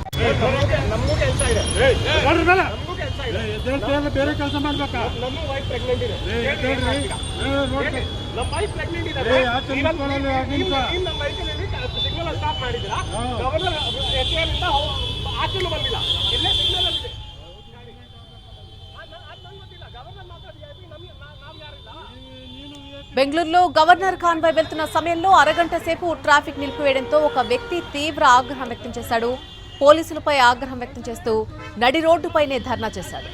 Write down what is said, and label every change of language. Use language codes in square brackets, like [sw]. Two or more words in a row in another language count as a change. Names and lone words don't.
[kn] ನಮಗೂ ಕೆಲಸ ಇದೆ ನಮಗೂ ಕೆಲಸ ಇದೆ ಹೇಳ್ತೀರಲ್ಲ ಬೇರೆ ಕೆಲಸ ಮಾಡ್ಬೇಕಾ ನಮ್ಮ [en] wife pregnant [kn] ಇದೆ ನಮ್ಮ [en] wife pregnant [kn] ಇದೆ ನಮ್ಮ ವೈಕಲ್ಲಿ [en] signal stop [kn] ಮಾಡಿದ್ದೀರಾ ಗವರ್ನರ್ ಎಚ್ಎಎಲ್ ಆಚೆನೂ ಬಂದಿಲ್ಲ ಎಲ್ಲೇ ಸಿಗ್ನಲ್ ಇದೆ [te] బెంగళూరులో [en] governor convoy [te] వెళ్తున్న సమయంలో అరగంట సేపు ట్రాఫిక్ నిలిపివేయడంతో ఒక వ్యక్తి తీవ్ర ఆగ్రహం వ్యక్తం చేశాడు. పోలీసులపై ఆగ్రహం వ్యక్తం చేస్తూ నడి రోడ్డుపైనే ధర్నా చేశాడు.